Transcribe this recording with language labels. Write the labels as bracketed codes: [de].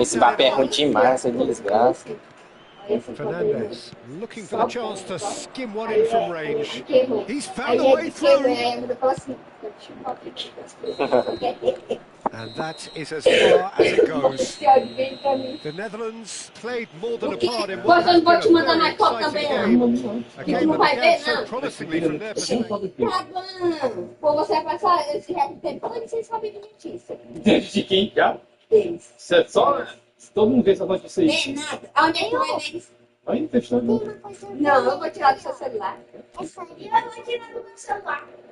[pt] Esse Mbappé é ruim demais, essa desgraça. [en] Fernandes looking for the chance to skim one in from range. He's found a way through. And that is as far as it goes. The Netherlands played more than a part in what has been a very exciting game. A game that began so promisingly from their perspective. [pt] Você vai passar esse resto do tempo todo sem saber de notícia. De quem já? Deles. Só todo mundo vê essa notícia aí. Não, nada. Onde é que vai ver isso? Vai no testando. Não, eu vou tirar do seu celular. Eu vou tirar do meu celular.